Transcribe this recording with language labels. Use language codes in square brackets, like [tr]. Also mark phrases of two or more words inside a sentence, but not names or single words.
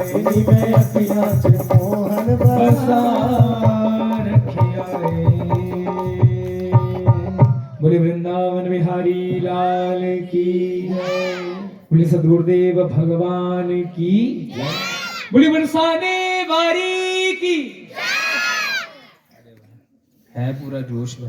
[pa] ਚਲੀ ਮੈਂ ਅਖੀਆਂ ਚ ਮੋਹਨ बसा बसा ਰਖਿਆ ਰੇ। [hi] बोले वृंदावन बिहारी लाल की जय। बोले सदगुरुदेव भगवान की जय। बोले बरसाने वारी की है पूरा जोश भाई।